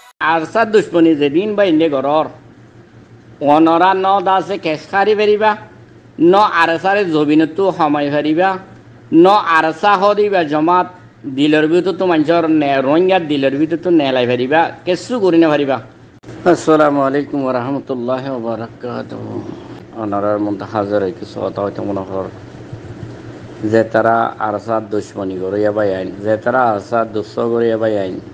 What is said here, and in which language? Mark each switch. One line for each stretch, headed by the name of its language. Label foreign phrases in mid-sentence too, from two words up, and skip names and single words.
Rohingya: আরসার দুশ্মনী যেদিন বাইন্দে ঘরর অনরা ন দাসে কেশ খারি ফেরিবা ন আরসারে জবিনতো সময় ফেরিবা ন আরসা হদিবা জমাত দিলের ভিতর তো মানুষের রোহিঙ্গার দিলের ভিতর তো নেলাই ফেরিবা কেসু করি না ফেরিবা।
Arabic: السلام عليكم ورحمة الله وبركاته.
Rohingya: অনারার মধ্যে হাজার কিছু কথা হয়তো মনে কর যে তারা আরসার দুশ্মনী করিয়া বাই আইন যে তারা আরসার দুঃস করিয়া বাই আইন